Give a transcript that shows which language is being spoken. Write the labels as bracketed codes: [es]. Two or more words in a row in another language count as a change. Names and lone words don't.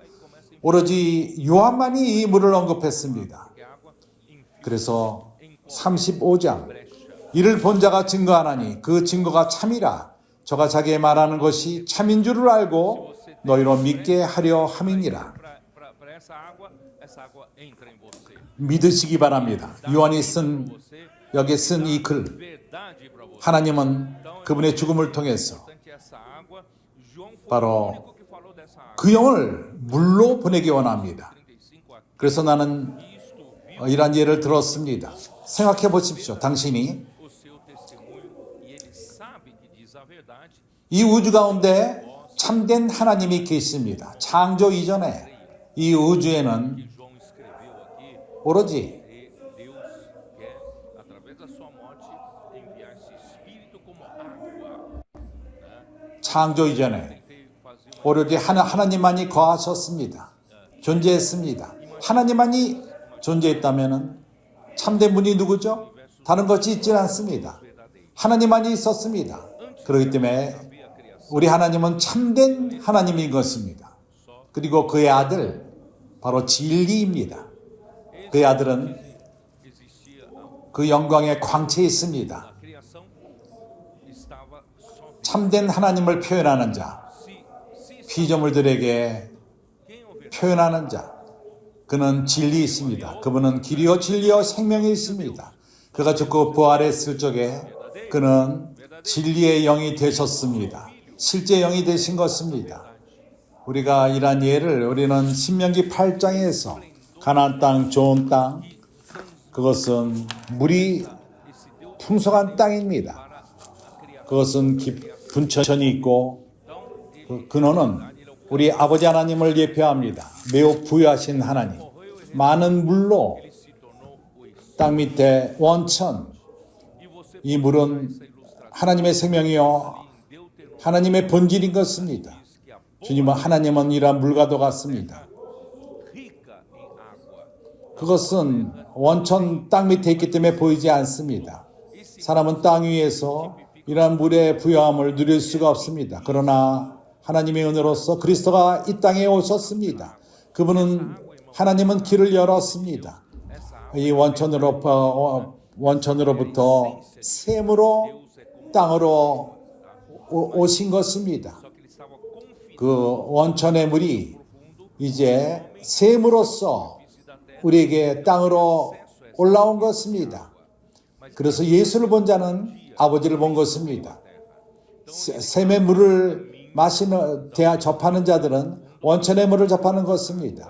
[ko] 오로지 요한만이 이 물을 언급했습니다. 그래서 35장 이를 본 자가 증거하나니 그 증거가 참이라 저가 자기의 말하는 것이 참인 줄을 알고 너희로 믿게 하려 함이니라. [pt] para essa água entra em você. [ko] 믿으시기 바랍니다. 요한이 여기에 쓴 이 글, [pt] Verdade para você. [ko] 하나님은 그분의 죽음을 통해서 [pt] Importante essa água. João foi [ko] 바로 [pt] o único que falou dessa água. [ko] 그 영을 물로 보내기 원합니다. [pt] 35 aqui. [ko] 그래서 나는 이런 예를 들었습니다. 생각해 보십시오. 당신이 [pt] O seu testemunho e ele sabe que diz a verdade. [ko] 이 우주 가운데 참된 하나님이 계십니다. 창조 이전에 이 우주에는 [pt] Que João escreveu aqui. [ko] 오로지 [pt] Deus quer, através da sua morte, enviar esse Espírito como água. [ko] 창조 이전에 [pt] Tentei fazer [ko] 오로지 하나님만이 거하셨습니다. 존재했습니다. 하나님만이 존재했다면 참된 분이 누구죠? 다른 것이 있지 않습니다. 하나님만이 있었습니다. 그렇기 때문에 우리 하나님은 참된 하나님인 것입니다. 그리고 그의 아들 바로 진리입니다. 그의 아들은 [pt] existia [ko] 그 영광의 광채에 있습니다. [pt] a criação estava só [ko] 참된 하나님을 표현하는 자, [pt] se [ko] 피조물들에게 [pt] quem ouvir [ko] 표현하는 자, 그는 진리 있습니다. 그분은 길이요 진리요 생명이 있습니다. 그가 죽고 부활했을 적에 그는 진리의 영이 되셨습니다. 실제 영이 되신 것입니다. 우리가 이러한 예를 우리는 신명기 8장에서 가나안 땅, 좋은 땅, 그것은 물이 풍성한 땅입니다. 그것은 분천이 있고 그 근원은 우리 아버지 하나님을 예표합니다. 매우 부유하신 하나님. 많은 물로 [pt] se tornou o Espírito. [ko] 땅 밑에 원천, [pt] E você [ko] 이 물은 [pt] essa ilustração [ko] 하나님의 생명이요 [pt] em Deuteronômio [ko] 하나님의 본질인 것입니다. [pt] diz que a [ko] 주님은 하나님은 이러한 물과도 같습니다. [pt] rica em água. [ko] 그것은 원천 땅 밑에 있기 때문에 보이지 않습니다. 사람은 땅 위에서 이러한 물의 부여함을 누릴 수가 없습니다. 그러나 하나님의 은혜로서 그리스도가 이 땅에 오셨습니다. 그분은 하나님은 길을 열었습니다. 이 원천으로부터 샘으로 땅으로 오신 것입니다. [pt] Só que ele estava confinado [ko] 그 원천의 물이 이제 샘으로서 우리에게 땅으로 올라온 것입니다. 그래서 예수를 본 자는 아버지를 본 것입니다. 샘의 물을 접하는 자들은 원천의 물을 접하는 것입니다.